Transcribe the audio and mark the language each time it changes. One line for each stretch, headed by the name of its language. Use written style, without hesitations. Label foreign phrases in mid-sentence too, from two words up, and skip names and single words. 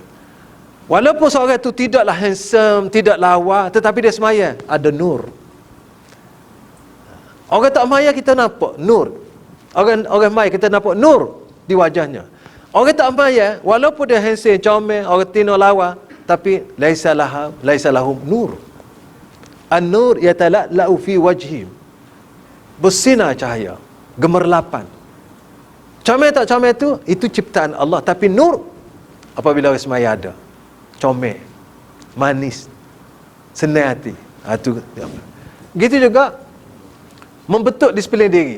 Malay: Walaupun seorang itu tidaklah handsome, tidak lawa, tetapi dia semaya, ada nur. Orang tak maya kita nampak nur. Orang maya kita nampak nur di wajahnya. Orang tak maya, walaupun dia handsome, comel, orang tino lawa, tapi
Arabic: ليس لهم نور. النور يتلألأ في وجههم.
Malay: Bersinar cahaya, gemerlapan. Comel tak comel itu ciptaan Allah, tapi nur apabila orang semaya ada. Comel, manis, senang hati. Itu gitu juga membentuk disiplin diri.